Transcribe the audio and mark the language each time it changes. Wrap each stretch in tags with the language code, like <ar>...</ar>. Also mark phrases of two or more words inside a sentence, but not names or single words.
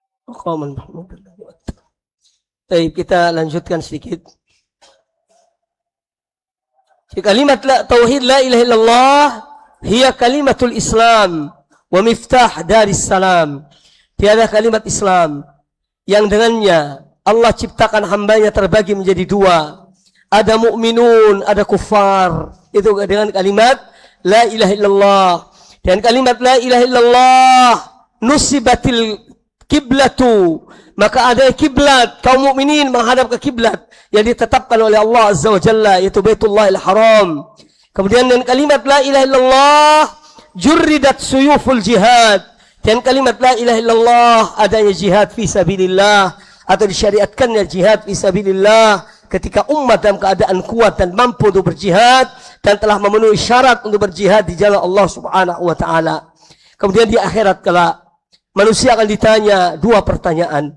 <ar>مقاما محمودا.</ar> <id>Baik, kita lanjutkan sedikit.</id> <ar>كلمة التوحيد لا إله إلا الله هي كلمة الإسلام ومفتاح دار السلام.</ar> <id>Tiada kalimat Islam yang dengannya Allah ciptakan hambanya terbagi menjadi dua. Ada mukminun, ada kufar. Itu dengan kalimat</id> <ar>لا إله إلا الله.</ar> <id>Dan kalimat</id> <ar>لا إله إلا الله نصبت القبلة,</ar> <id>maka ada kiblat kaum mukminin menghadap ke kiblat yang ditetapkan oleh Allah</id> <ar>عز وجل,</ar> <id>yaitu Baitullahil Haram. Kemudian dengan kalimat</id> <ar>لا إله إلا الله جردت سيوف الجهاد.</ar> <id>Dan kalimat</id> <ar>لا إله إلا الله</ar> <id>adanya</id> <ar>جهاد في سبيل الله,</ar> <id>atau disyariatkannya</id> <ar>جهاد في سبيل الله</ar> <id>ketika umat dalam keadaan kuat dan mampu untuk berjihad dan telah memenuhi syarat untuk berjihad di jalan Allah</id> <ar>سبحانه وتعالى.</ar> <id>Kemudian di akhirat kelak manusia akan ditanya dua pertanyaan.</id>